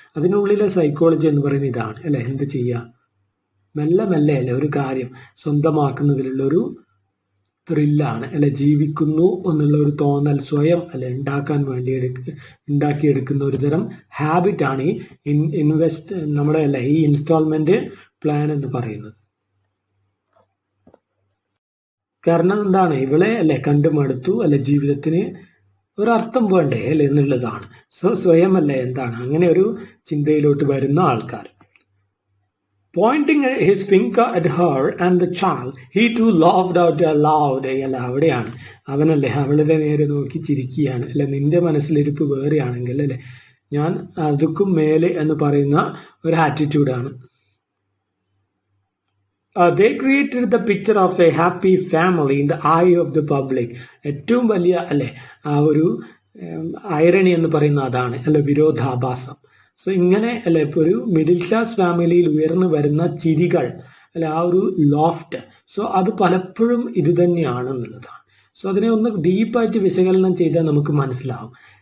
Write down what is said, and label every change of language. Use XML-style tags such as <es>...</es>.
<ml>അതിനുള്ളിലെ സൈക്കോളജി എന്ന് പറയുന്നത് ഇതാണ് അല്ലെ, എന്ത് ചെയ്യുക മെല്ലെ അല്ലെ ഒരു കാര്യം സ്വന്തമാക്കുന്നതിലുള്ള ഒരു ത്രില്ലാണ് അല്ലെ, ജീവിക്കുന്നു എന്നുള്ള ഒരു തോന്നൽ സ്വയം അല്ലെ ഉണ്ടാക്കാൻ വേണ്ടി ഉണ്ടാക്കിയെടുക്കുന്ന ഒരു തരം ഹാബിറ്റാണ് ഈ നമ്മുടെ അല്ലെ ഈ ഇൻസ്റ്റാൾമെന്റ് പ്ലാൻ എന്ന് പറയുന്നത്. കാരണം എന്താണ്, ഇവളെ അല്ലെ കണ്ടുമടുത്തു അല്ലെ, ജീവിതത്തിന് ഒരർത്ഥം വേണ്ടേ അല്ലെ എന്നുള്ളതാണ്. സ്വയം അല്ലെ എന്താണ് അങ്ങനെ ഒരു ചിന്തയിലോട്ട് വരുന്ന ആൾക്കാർ.</ml> <en>Pointing his finger at her and the child, he too laughed out aloud.</en> <ml>അല്ല അവിടെയാണ് അവനല്ലേ അവളുടെ നേരെ നോക്കി ചിരിക്കുകയാണ്. അല്ലെ നിന്റെ മനസ്സിലിരിപ്പ് വേറെയാണെങ്കിൽ അല്ലെ ഞാൻ അതുക്കും മേലെ എന്ന് പറയുന്ന ഒരു ആറ്റിറ്റ്യൂഡാണ്.</ml> <en>They created the picture of a happy family in the eye of the public.</en> <ml>ഏറ്റവും വലിയ അല്ലെ ആ ഒരു ഐറണി എന്ന് പറയുന്ന അതാണ് അല്ലെ വിരോധാഭാസം. സോ ഇങ്ങനെ അല്ലെ ഇപ്പൊ ഒരു മിഡിൽ ക്ലാസ് ഫാമിലിയിൽ ഉയർന്നു വരുന്ന ചിരികൾ അല്ലെ ആ ഒരു ലോഫ്റ്റ്, സോ അത് പലപ്പോഴും ഇത് തന്നെയാണ് എന്നുള്ളതാണ്. സോ അതിനെ ഒന്ന് ഡീപ്പായിട്ട് വിശകലനം ചെയ്താൽ നമുക്ക് മനസ്സിലാവും.</ml>